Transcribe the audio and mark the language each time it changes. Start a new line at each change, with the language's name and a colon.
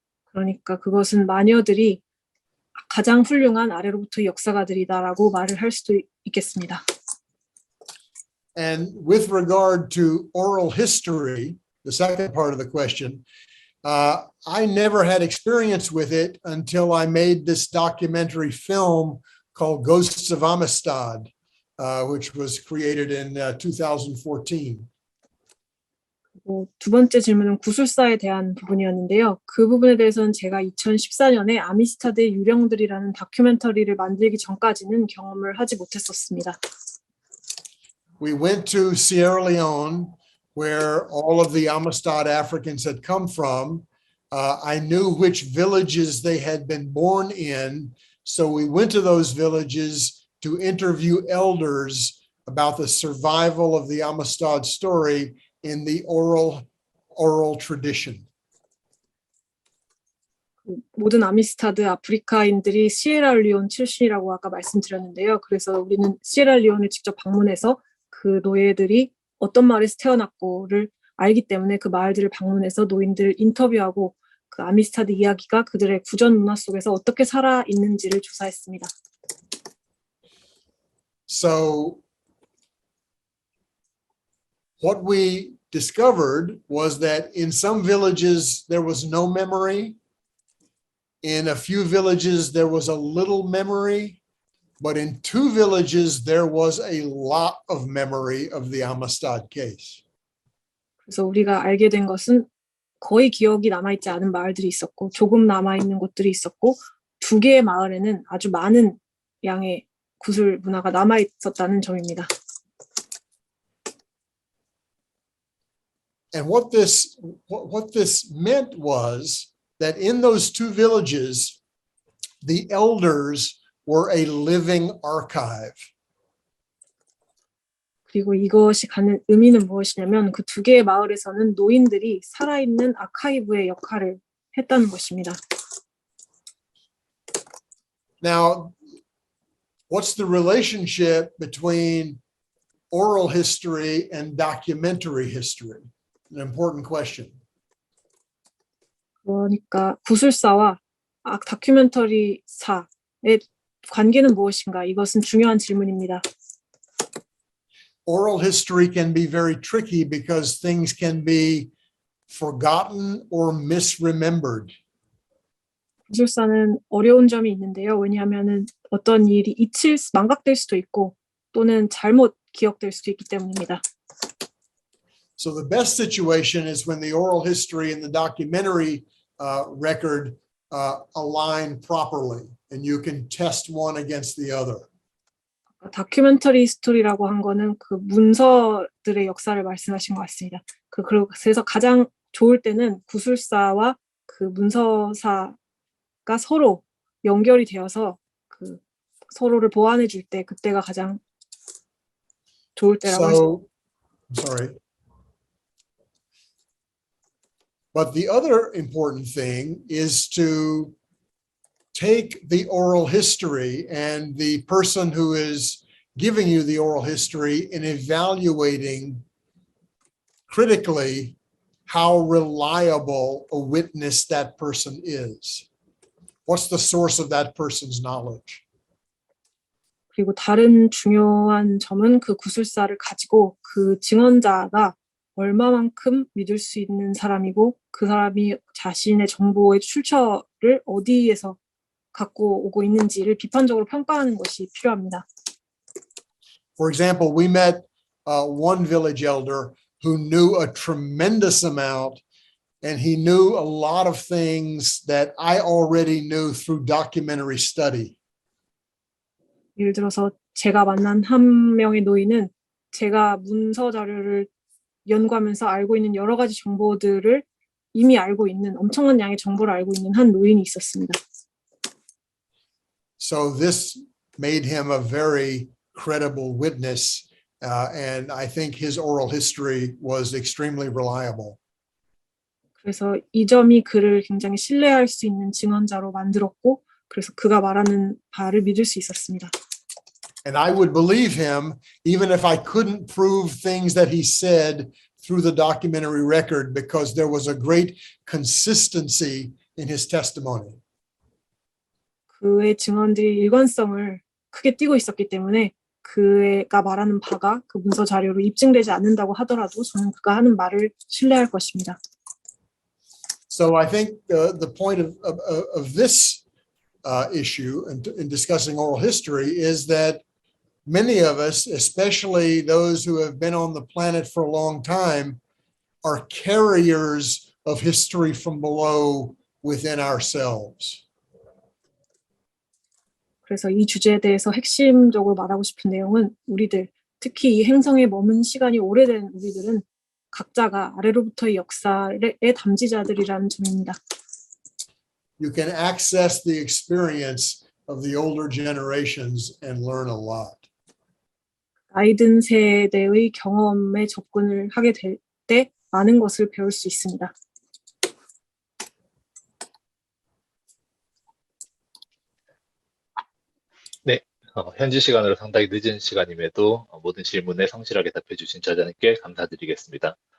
Korean: 그러니까 그것은 마녀들이 가장 훌륭한 아래로부터 역사가들이다라고 말을 할 수도 있겠습니다.
English: And with regard to oral history, the second part of the question, I never had experience with it until I made this documentary film called Ghosts of Amistad, which was created in 2014.
Korean: 두 번째 질문은 구술사에 대한 부분이었는데요. 그 부분에 대해서는 제가 2014년에 아미스타드의 유령들이라는 다큐멘터리를 만들기 전까지는 경험을 하지 못했었습니다.
English: We went to Sierra Leone, where all of the Amistad Africans had come from. I knew which villages they had been born in, so we went to those villages to interview elders about the survival of the Amistad story in the oral tradition.
Korean: 모든 아미스타드 아프리카인들이 시에라리온 출신이라고 아까 말씀드렸는데요. 그래서 우리는 시에라리온을 직접 방문해서 그 노예들이 어떤 마을에서 태어났고를 알기 때문에 그 마을들을 방문해서 노인들을 인터뷰하고 그 아미스타드 이야기가 그들의 구전 문화 속에서 어떻게 살아 있는지를 조사했습니다.
English: So what we discovered was that in some villages there was no memory. In a few villages there was a little memory, but in 2 villages there was a lot of memory of the Amistad case.
Korean: 그래서 우리가 알게 된 것은 거의 기억이 남아있지 않은 마을들이 있었고 조금 남아있는 곳들이 있었고 2개의 마을에는 아주 많은 양의 구술 문화가 남아있었다는 점입니다.
English: And what this meant was that in those 2 villages, the elders were a living archive.
Korean: 그리고 이것이 갖는 의미는 무엇이냐면 그 2개의 마을에서는 노인들이 살아있는 아카이브의 역할을 했다는 것입니다.
English: Now, what's the relationship between oral history and documentary history? An important question.
Korean: 그러니까 구술사와 다큐멘터리사의 관계는 무엇인가? 이것은 중요한 질문입니다.
English: Oral history can be very tricky because things can be forgotten or misremembered.
Korean: 구술사는 어려운 점이 있는데요. 왜냐하면은 어떤 일이 망각될 수도 있고 또는 잘못 기억될 수도 있기 때문입니다.
English: So the best situation is when the oral history and the documentary record align properly, and you can test one against the other.
Korean: 다큐멘터리 스토리라고 한 거는 그 문서들의 역사를 말씀하신 것 같습니다. 그래서 가장 좋을 때는 구술사와 그 문서사가 서로 연결이 되어서 그 서로를 보완해 줄 때 그때가 가장 좋을 때라고 할 수 있습니다.
English: Sorry. But the other important thing is to take the oral history and the person who is giving you the oral history and evaluating critically how reliable a witness that person is. What's the source of that person's knowledge?
Korean: 그리고 다른 중요한 점은 그 구술사를 가지고 그 증언자가 얼마만큼 믿을 수 있는 사람이고 그 사람이 자신의 정보의 출처를 어디에서 갖고 오고 있는지를 비판적으로 평가하는 것이 필요합니다.
English: For example, we met one village elder who knew a tremendous amount, and he knew a lot of things that I already knew through documentary study.
Korean: 예를 들어서 제가 만난 한 명의 노인은 제가 문서 자료를 연구하면서 알고 있는 여러 가지 정보들을 이미 알고 있는 엄청난 양의 정보를 알고 있는 한 노인이 있었습니다.
English: So this made him a very credible witness And I think his oral history was extremely reliable.
Korean: 그래서 이 점이 그를 굉장히 신뢰할 수 있는 증언자로 만들었고, 그래서 그가 말하는 바를 믿을 수 있었습니다.
English: And I would believe him even if I couldn't prove things that he said through the documentary record, because there was a great consistency in his testimony.
Korean: 그의 증언들이 일관성을 크게 띠고 있었기 때문에 그가 말하는 바가 그 문서 자료로 입증되지 않는다고 하더라도 저는 그가 하는 말을 신뢰할 것입니다.
English: So I think the point of this issue in discussing oral history is that many of us, especially those who have been on the planet for a long time, are carriers of history from below within ourselves.
Korean: 그래서 이 주제에 대해서 핵심적으로 말하고 싶은 내용은 우리들, 특히 이 행성에 머문 시간이 오래된 우리들은 각자가 아래로부터의 역사의 담지자들이라는 점입니다.
English: You can access the experience of the older generations and learn a lot.
Korean: 나이든 세대의 경험에 접근을 하게 될 때 많은 것을 배울 수 있습니다. 네, 현지 시간으로 상당히 늦은 시간임에도 모든 질문에 성실하게 답해 주신 저자님께 감사드리겠습니다.